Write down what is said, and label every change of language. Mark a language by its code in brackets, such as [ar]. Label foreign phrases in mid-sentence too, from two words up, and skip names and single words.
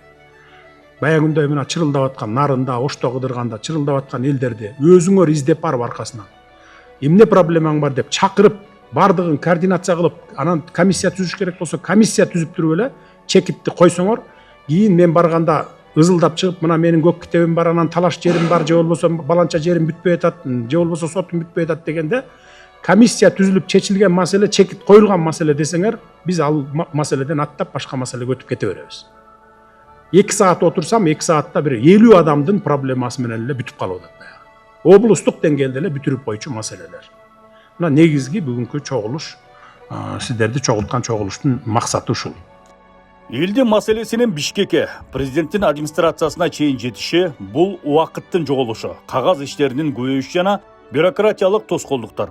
[ky] Баягы күндөй мына чырылдап аткан нарында, ошто кыдырганда чырылдап аткан элдерди өзүңөр издеп барып аркасынан эмне проблемаң бар деп чакырып, бардыгын координация кылып, анан комиссия түзүш керек болсо, комиссия түзүп туруп эле чекипти койсоңор, кийин мен барганда ызылдап чыгып, мына менин көк китебим бар, анан талаш жерим бар, же болбосо баланча жерим бүтпөй атат, же болбосо сотум бүтпөй атат дегенде, комиссия түзүлүп чечилген маселе, чекит коюлган маселе десеңер, биз ал маселеден аттап башка маселеге өтүп кете беребиз. 2 саат отурсам 2 саатта бир 50 адамдын проблемасы менен эле бүтүп калып атат. Облустук деңгээлде эле бүтүрүп койчу маселелер. Мына негизги бүгүнкү чогулуш, сиздерди чогулткан чогулуштун максаты ушул. Элдин маселесинин Бишкекке, президенттин администрациясына чейин жетиши бул убакыттын жоголушу, кагаз иштеринин көбөйүшү жана бюрократиялык тоскоолдуктар.